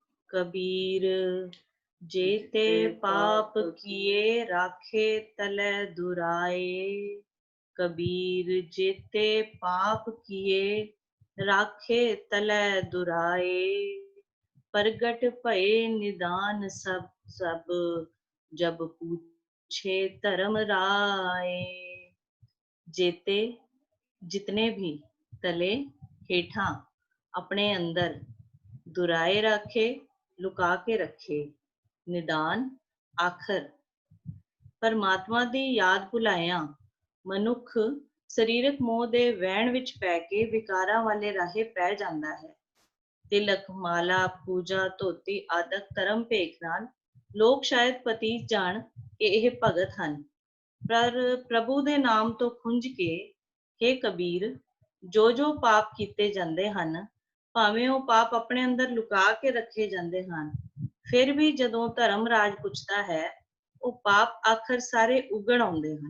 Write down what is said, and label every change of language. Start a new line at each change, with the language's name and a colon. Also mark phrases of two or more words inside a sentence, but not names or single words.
Punjabi: ਕਬੀਰ ਜੇਤੇ ਪਾਪ ਕੀਏ ਰਾਖੇ ਤਲੇ ਦੁਰਾਏ। ਕਬੀਰ ਜੇਤੇ ਪਾਪ ਕੀਏ ਰਾਖੇ ਤਲੇ ਦੁਰਾਏ। ਪ੍ਰਗਟ ਭਏ ਨਿਦਾਨ ਸਭ ਸਭ ਜਬ ਪੂਛੇ ਧਰਮ ਰਾਇ। ਜੇਤੇ ਜਿਤਨੇ ਭੀ ਤਲੇ ਹੇਠਾਂ ਆਪਣੇ ਅੰਦਰ ਦੁਰਾਏ ਰੱਖੇ ਲੁਕਾ ਕੇ ਰੱਖੇ। ਨਿਦਾਨ ਆਖਰ ਪਰਮਾਤਮਾ ਦੀ ਯਾਦ ਭੁਲਾਇਆਂ ਮਨੁੱਖ ਸਰੀਰਕ ਮੋਹ ਦੇ ਵਹਿਣ ਵਿੱਚ ਪੈ ਕੇ ਵਿਕਾਰਾਂ ਵਾਲੇ ਰਾਹੇ ਪੈ ਜਾਂਦਾ ਹੈ। ਤਿਲਕ ਮਾਲਾ ਪੂਜਾ ਧੋਤੀ ਆਦਿਕ ਧਰਮ ਭੇਖ ਨਾਲ ਲੋਕ ਸ਼ਾਇਦ ਪਤੀਤ ਜਾਣ ਕਿ ਇਹ ਭਗਤ ਹਨ, ਪਰ ਪ੍ਰਭੂ ਦੇ ਨਾਮ ਤੋਂ ਖੁੰਝ ਕੇ हे ਕਬੀਰ ਜੋ ਪਾਪ ਕੀਤੇ ਜਾਂਦੇ ਹਨ, ਭਾਵੇਂ ਉਹ ਪਾਪ ਆਪਣੇ ਅੰਦਰ ਲੁਕਾ ਕੇ ਰੱਖੇ ਜਾਂਦੇ ਹਨ, ਫਿਰ ਵੀ ਜਦੋਂ ਧਰਮ ਰਾਜ ਪੁੱਛਦਾ ਹੈ ਉਹ ਪਾਪ ਆਖਰ ਸਾਰੇ ਉਗਣ ਆਉਂਦੇ ਹਨ।